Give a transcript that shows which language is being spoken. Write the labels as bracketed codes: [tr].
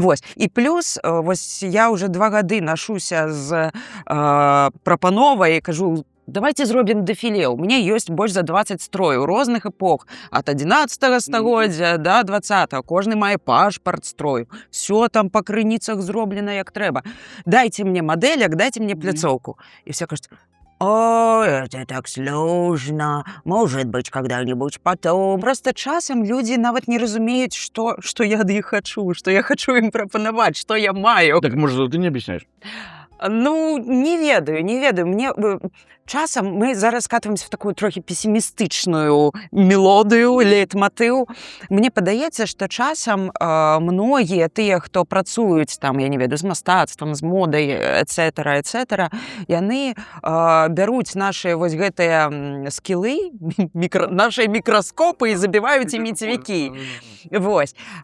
[be] Вось. І плюс, вось я ўжо 2 гады нашуся з прапановай і кажу, давайте зробім дэфіле. У мяне ёсць больш за 20 строяў розных эпох. Ад 11 стагоддзя да 20-го. Кожны мае пашпарт строю. Всё там па крыніцах зроблена як трэба. Дайте мне мадэлек, дайте мне пляцоўку. І все кажуць, [ru] о, это так сложно, может быть, когда-нибудь потом. [be] Просто часам люди нават не разумеюць, што я ад іх хачу, што я хачу ім прапанаваць, што я маю. [ru] Так, может, ты не объясняешь? [be] Ну, не ведаю. Мне часам мы зараз скатываемся в такую трохи пессимистычную мелодыю, лейтмотыў. Мне падаецца, што часам многія тыя, хто працуюць там, я не ведаю, з мастацтвам, з модай, etc., яны бяруць нашыя вось гэтыя скілы, нашыя мікраскопы і забіваюць імі цвякі. Вось.